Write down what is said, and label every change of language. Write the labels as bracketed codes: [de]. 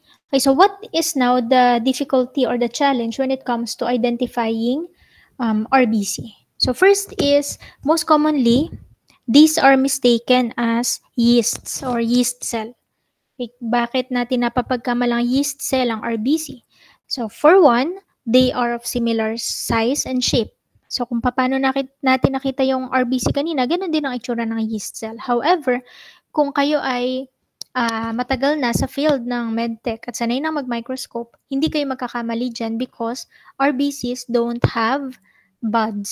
[en] Okay, so what is now the difficulty or the challenge when it comes to identifying RBC? So first is, most commonly, these are mistaken as yeasts or yeast cell. [tl] Bakit natin napapagkamalang yeast cell ang RBC? [en] So for one, they are of similar size and shape. [tl] So kung paano natin nakita yung RBC kanina, ganun din ang itsura ng yeast cell. However, kung kayo ay matagal na sa field ng medtech at sanay na mag-microscope, hindi kayo magkakamali dyan [en] because RBCs don't have buds.